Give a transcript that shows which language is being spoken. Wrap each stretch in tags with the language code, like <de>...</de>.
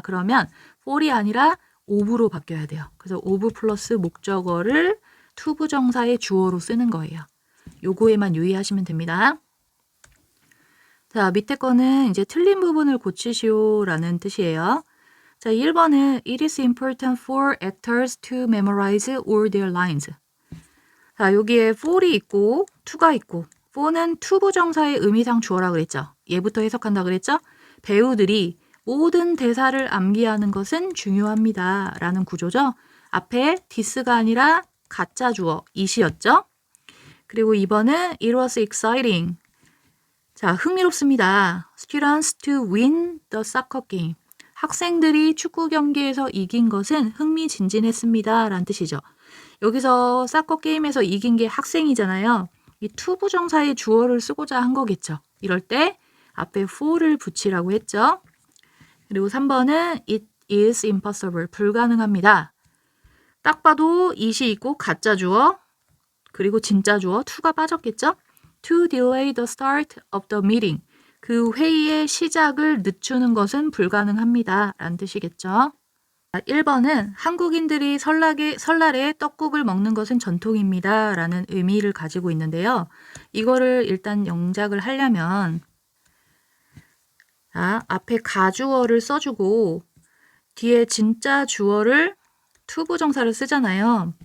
<ko>그러면 for이 아니라 of로 바뀌어야 돼요. 그래서 of 플러스 목적어를 to 부정사의 주어로 쓰는 거예요. 요거에만 유의하시면 됩니다. 자, 밑에 거는 이제 틀린 부분을 고치시오라는 뜻이에요. 자, 1번은</ko> <en>It is important for actors to memorize all their lines.</en> <ko>자, 여기에 for이 있고 to가 있고 for는 to 부정사의 의미상 주어라 그랬죠. 얘부터 해석한다 그랬죠. 배우들이 모든 대사를 암기하는 것은 중요합니다. 라는 구조죠. 앞에 this가 아니라 가짜 주어 it이었죠. 그리고 2번은</ko> <en>It was exciting.</en> <ko>자, 흥미롭습니다.</ko> <en>Students to win the soccer game.</en> <ko>학생들이 축구 경기에서 이긴 것은 흥미진진했습니다. 라는 뜻이죠. 여기서 사커 게임에서 이긴 게 학생이잖아요. 이 to 부정사의 주어를 쓰고자 한 거겠죠. 이럴 때 앞에 for를 붙이라고 했죠. 그리고 3번은</ko> <en>It is impossible.</en> <ko>불가능합니다. 딱 봐도 it이 있고 가짜 주어 그리고 진짜 주어 to가 빠졌겠죠.</ko> <en>To delay the start of the meeting.</en> <ko>그 회의의 시작을 늦추는 것은 불가능합니다. 라는 뜻이겠죠. 1번은 한국인들이 설날에 떡국을 먹는 것은 전통입니다. 라는 의미를 가지고 있는데요. 이거를 일단 영작을 하려면 앞에 가주어를 써주고 뒤에 진짜 주어를 to 부정사를 쓰잖아요.</ko>